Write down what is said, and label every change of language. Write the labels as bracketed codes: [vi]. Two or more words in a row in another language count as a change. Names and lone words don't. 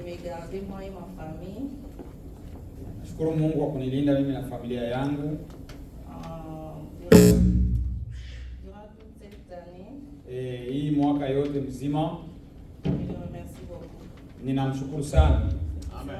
[fr] gardé moi et ma famille. [sw] Nashukuru Mungu kwa kunilinda mimi na familia yangu. [fr] Durant toute cette année, [sw] Hii mwaka yote mzima. [fr] je le remercie beaucoup. [sw] Ninamshukuru sana. Amen.